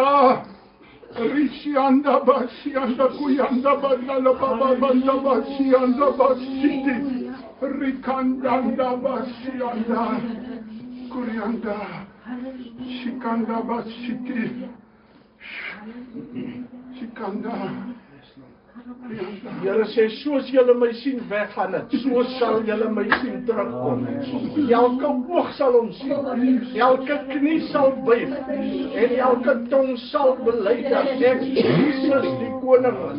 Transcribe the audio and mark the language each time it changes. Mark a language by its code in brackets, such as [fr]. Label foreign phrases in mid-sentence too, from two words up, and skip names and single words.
[af] Risianda basianda kuyanda bandala baba banda basianda basiti. Rikandanda basianda. Kurianda. Sikanda basiti. Sikanda. Here sê, soos julle my sien weggaan het, so sal julle my sien terugkom. Elke oog sal hom sien, elke knie sal buig, en elke tong sal bely dat ek Jesus die koning is.